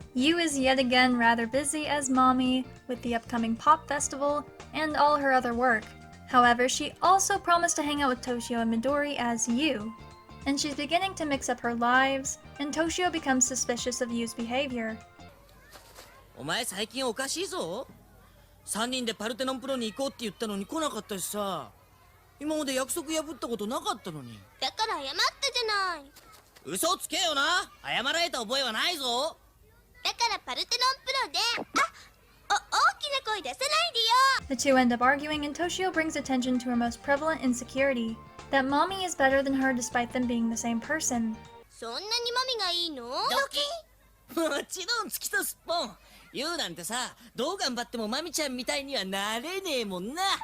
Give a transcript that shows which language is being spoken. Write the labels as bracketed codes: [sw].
[en] Yu is yet again rather busy as Mami with the upcoming Pop Festival and all her other work. However, she also promised to hang out with Toshio and Midori as Yu, and she's beginning to mix up her lives, and Toshio becomes suspicious of Yu's behavior. [ja] お前最近おかしいぞ。 3人でパルテノンプロに行こうって言ったのに来なかったしさ。今まで約束破ったことなかったのに。だから謝ったじゃない。嘘つけよな。謝られた覚えはないぞ。だからパルテノンプロで、大きな声出さないでよ。 [en] The two end up arguing, and Toshio brings attention to her most prevalent insecurity, that Mami is better than her despite them being the same person. [ja] そんなにマミがいいの？ドキ。もちろん月とすっぽん。言うなんてさ、どう頑張ってもマミちゃんみたいにはなれねえもんな。